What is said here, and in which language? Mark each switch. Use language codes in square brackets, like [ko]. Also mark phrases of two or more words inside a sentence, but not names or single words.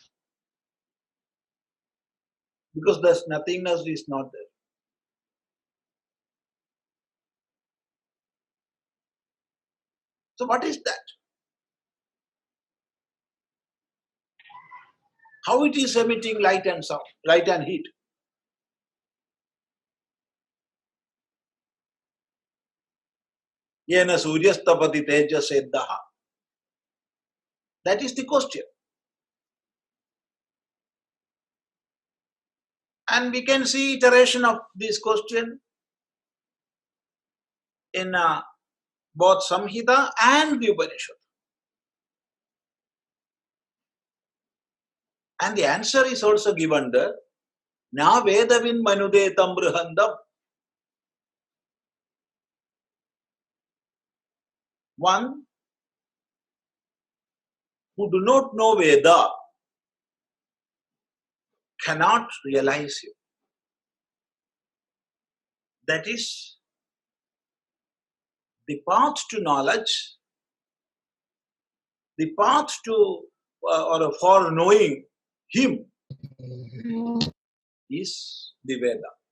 [en] Because this nothingness is not there. So what is that? How it is emitting light and sound, light and heat? [sa] Yena suryastapati tejaseddaha. [en] That is the question. And we can see iteration of this question in both Samhita and the Upanishad. And the answer is also given there. [sa] Na vedavin manudetam bruhandam. [en] One who do not know Veda cannot realize it. That is the path to knowledge, the path to or for knowing Him is the Veda.